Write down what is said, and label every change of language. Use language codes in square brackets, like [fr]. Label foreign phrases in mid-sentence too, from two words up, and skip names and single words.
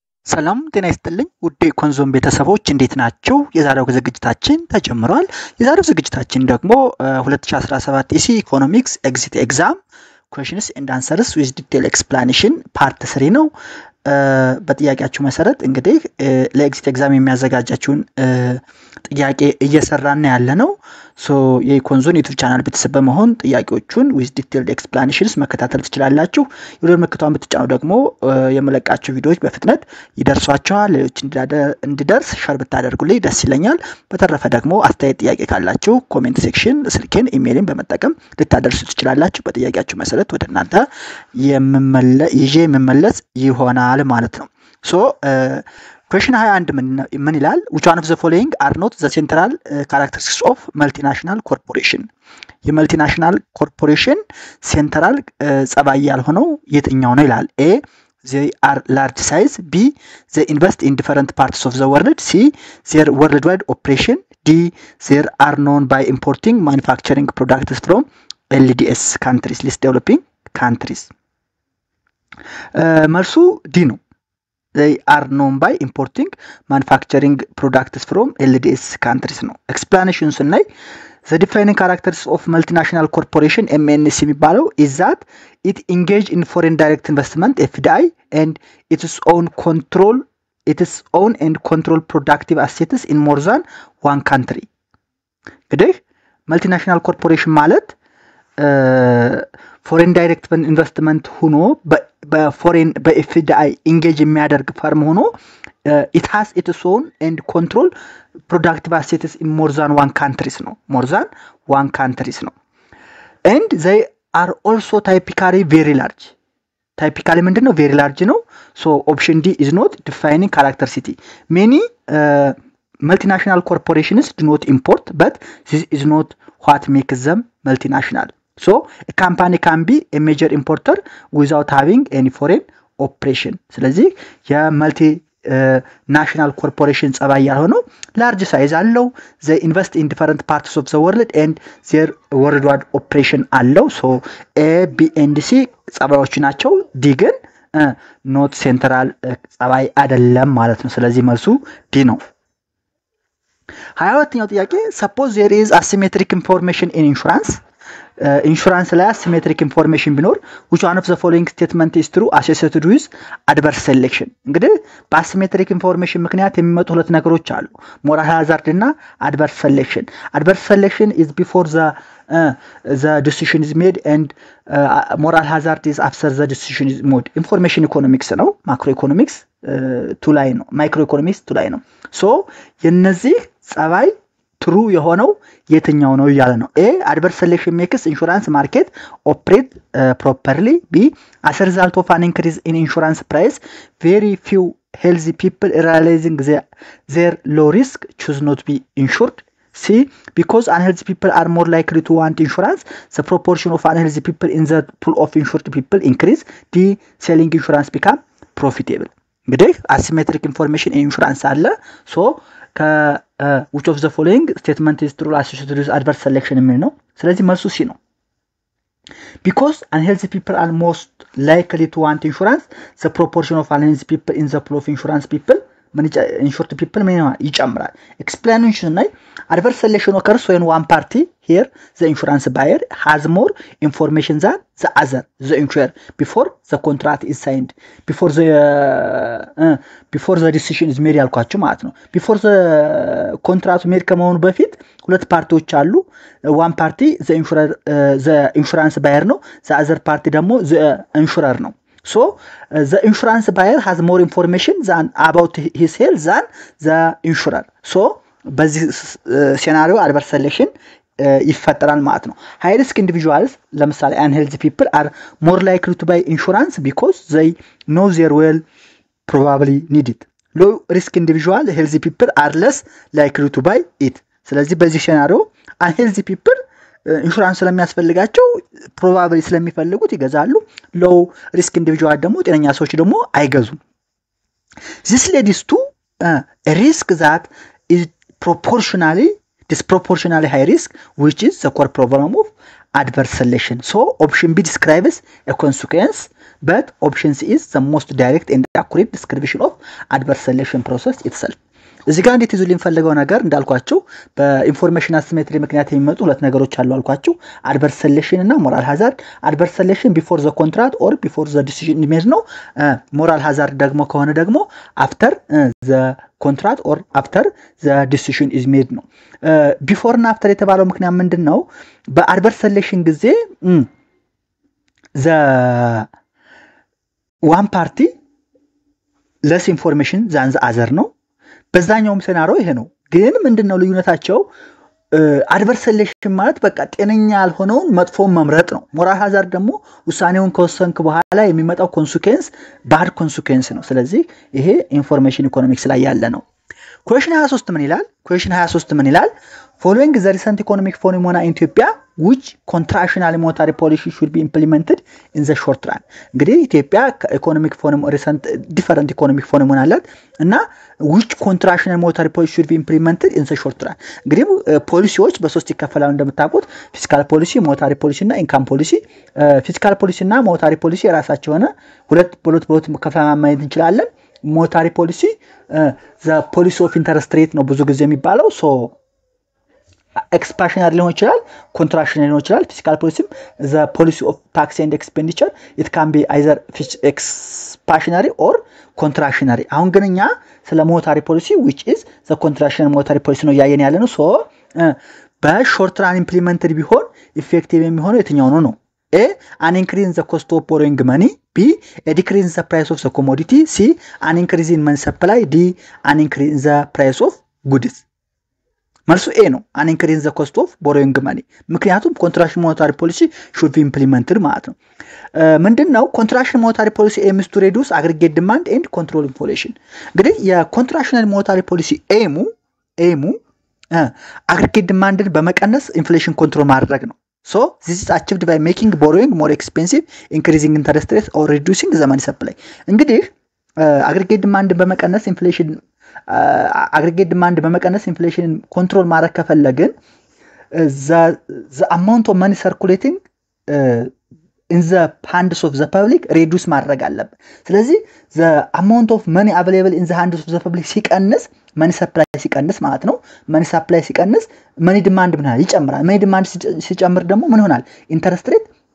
[am] ሰላም ጤና ይስጥልኝ ውድ ኮንዞም ቤተሰቦች እንዴት ናችሁ? የዛሬው ዝግጅታችን ተጀምሯል። የዛሬው ዝግጅታችን ደግሞ 2017 ኢሲ ኢኮኖሚክስ ኤግዚት ኤግዛም [en] questions and answers with detailed explanation part 3 [am] ነው። በጥያቄያችሁ መሰረት እንግዲህ ለኤግዚት ኤግዛም የሚያዘጋጃችሁን ጥያቄ እየሰራን ያለነው የኮንዞን ዩቲዩብ ቻናል ቤተሰብ በመሆን ጥያቄዎቹን [en] with detailed explanations [am] መከታተል ትችላላችሁ። የደወል ምልክቷን ብትጫኑ ደግሞ የመለቃችሁ ቪዲዮዎች በፍጥነት ይደርሷችኋል። ሌሎች እንዲደርስ ሼር ብታደርጉልኝ ደስ ይለኛል። በተረፈ ደግሞ አስተያየት ጥያቄ ካላችሁ ኮሜንት ሴክሽን ስልኬን ኢሜይልን በመጠቀም ልታደርሱ ትችላላችሁ። በጥያቄያችሁ መሰረት ወደ እናንተ የምመለስ ይሆናል ማለት ነው። [en] question 21 [am] ምን ይላል? [en] which one of the following are not the central characteristics of multinational corporation? multinational corporation central [am] ጸባይ ያልሆነው የትኛው ነው ይላል? [en] A they are large size, B they invest in different parts of the world, C their worldwide operation, D they are known by importing manufacturing products from LDS countries, least developing countries. [am] መልሱ ዲ ነው። [en] they are known by importing manufacturing products from LDS countries [am] ነው። explanation ስናይ [en] the defining characteristics of multinational corporation MNC [am] የሚባለው [en] is that it engage in foreign direct investment FDI and its own and control productive assets in more than one country. [am] እንግዲህ multinational corporation ማለት ፎሬን ዳይሬክት ኢንቨስትመንት ሆኖ በፎሬን በኤፍዲአይ ኢንጌጅ የሚያደርግ ፈርም ሆኖ [en] it has its own and control productive assets in more than one countries [am] ነው። [en] and they are also typically very large. [am] typically ምንድነው? [en] very large [am] ነው። [en] so option D is not defining characteristic. many multinational corporations do not import, but this is not what makes them multinational. So a company can be a major importer without having any foreign operation. [am] ስለዚህ የመልቲ ናሽናል ኮርፖሬሽን ጸባይ ያልሆነው [en] large size [am] አለው። [en] they invest in different parts of the world and their worldwide operation [am] አለው። [en] so A, B and C [am] ጸባዮች ናቸው። D ግን [en] not central [am] ጸባይ አይደለም ማለት ነው። ስለዚህ መልሱ D ነው። 22ኛው ጥያቄ [en] suppose there is asymmetric information in insurance. [am] ኢንሹራንስ ላይ አሲሜትሪክ ኢንፎርሜሽን ቢኖር [en] which one of the following statement is true associated with adverse selection? [am] እንግዲህ በአሲሜትሪክ ኢንፎርሜሽን ምክንያት የሚመጡ ሁለት ነገሮች አሉ፣ [en] moral hazard [am] እና [en] adverse selection. adverse selection is before the decision is made and moral hazard is after the decision is made. [am] ኢንፎርሜሽን ኢኮኖሚክስ ነው፣ ማክሮ ኢኮኖሚክስ ቱ ላይ ነው፣ ማይክሮ ኢኮኖሚክስ ቱ ላይ ነው። ሶ የነዚህ ጸባይ ትሩ የሆነው የትኛው ነው እያለ ነው። [en] A adverse selection makes insurance market operate properly. B as a result of an increase in insurance price very few healthy people realizing their low risk choose not to be insured. C because unhealthy people are more likely to want insurance the proportion of unhealthy people in the pool of insured people increase. D selling insurance become profitable. [am] እንግዲህ [en] asymmetric information in insurance [am] አለ። [en] so which of the following statement is true associated with adverse selection [am] የሚል ነው። ስለዚህ መልሱ ሲ ነው። [en] because unhealthy people are most likely to want insurance the proportion of unhealthy people in the pool of insurance people insured people [am] ይጨምራል። [en] explanation [am] ላይ [en] adverse selection occurs when one party here the insurance buyer has more information than the other the insurer before the contract is signed before the decision is made [am] ያልኳችሁ ማለት ነው። [en] before the contract made [am] ከመሆኑ በፊት ሁለት ፓርቲዎች አሉ። [en] one party the insurance buyer [am] ነው፣ [en] the other party [am] ደግሞ [en] the insurer [am] ነው። [en] so the insurance buyer has more information than about his health than the insurer. [am] so በዚህ ሴናሪዮ [en] adverse selection [am] ይፈጠራል ማለት ነው። [en] high risk individuals [am] ለምሳሌ [en] unhealthy people are more likely to buy insurance because they know their well probably need it. low risk individual healthy people are less likely to buy it. [am] ስለዚህ በዚህ ሴናሪዮ [en] unhealthy people [am] ኢንሹራንስ ስለሚያስፈልጋቸው ፕሮባብሊ ስለሚፈልጉት ይገዛሉ። ሎው ሪስክ ኢንዲቪጁዋል ደግሞ ጤነኛ ሰዎች ደግሞ አይገዙም። [en] this leads to a risk that is disproportionately high risk which is the core problem of adverse selection. So option B describes a consequence, but option C is the most direct and accurate description of adverse selection process itself. [am] እዚህ ጋር እንዴት ይዙልኝ ፈልገው ነገር እንዳልኳችሁ በኢንፎርሜሽን አሲሜትሪ ምክንያት የሚመጡ ሁለት ነገሮች አሉ አልኳችሁ [en] adverse selection [am] እና [en] moral hazard. adverse selection before the contract or before the decision is made [am] ነው [en] moral hazard [am] ደግሞ ከሆነ ደግሞ [en] after the contract or after the decision is made [am] ነው [en] before እና after [am] የተባለው ምክንያት ምንድነው በadverse selection ጊዜ [en] the one party less information than the other [am] ነው በዛኛውም ሴናሪዮ ይሄ ነው ግን ምንድነው ልዩነታቸው [en] adverse selection [am] ማለት በቃ ጤነኛ ያልሆነውን መጥፎ መምረጥ ነው [en] moral hazard [am] ደግሞ ውሳኔውን ከወሰንክ በኋላ የሚመጣው [en] consequence bad consequence [am] ነው ስለዚህ ይሄ ኢንፎርሜሽን ኢኮኖሚክስ ላይ ያለ ነው [en] question 23 [am] ምን ይላል [en] question 23 [am] ምን ይላል [en] following the recent economic phenomena in Ethiopia which contractional monetary policy should be implemented in the short run [am] እንግዲህ ኢትዮጵያ [en] economic phenomena recent different economic phenomena [am] አላት እና [en] which contractional monetary policy should be implemented in the short run [am] እንግዲህ ፖሊሲዎች በሶስት ይከፈላሉ እንደምታውቁት [en] fiscal policy monetary policy እና income policy fiscal policy እና monetary policy [am] የራሳቸው ሆነ ሁለት ከፋማ ማየት እንችላለን [en] monetary policy the policy of interest rate [am] ነው ብዙ ጊዜ የሚባለው [en] so expansionary [am] ሊሆን ይችላል [en] contractionary [am] ሊሆን ይችላል [en] fiscal policy the policy of tax and expenditure it can be either expansionary or contractionary [am] አሁን ግንኛ ስለ [en] monetary policy which is the contractionary monetary policy [am] ነው ያየን ያለ ነው [en] so በshort run implemented ቢሆን effective [am] የሚሆነው የትኛው ነው [en] A an increase in the cost of borrowing money B a decrease in the price of the commodity C an increase in money supply D an increase in the price of goods [am] መልሱ A ነው [en] an increase in the cost of borrowing money [am] ምክንያቱም [en] contraction monetary policy should be implemented [am] ማለት ነው ምንድነው [en] contraction monetary policy aims to reduce aggregate demand and control inflation [am] እንግዲህ የcontractional monetary policy aimu [en] aggregate demandን [am] በመቀነስ [en] inflation control [am] ማድረግ ነው [en] so this is achieved by making borrowing more expensive increasing interest rates or reducing the money supply [am] እንግዲህ [en] aggregate demand [am] በመቀነስ [en] inflation aggregate demand [am] በመቀነስ [en] inflation control [am] ማድረግ ከፈለግን [en] the amount of money circulating in the hands of the public reduce [am] ማድረግ አለበት ስለዚህ [en] the amount of money available in the hands of the public [am] ሲቀንስ [en] money supply [am] ሲቀንስ ማለት ነው [en] money supply [am] ሲቀንስ [en] money demand [am] ምን ይጨምራል [en] money demand [am] ሲጨምር ደግሞ ምን ይሆናል [en] interest rate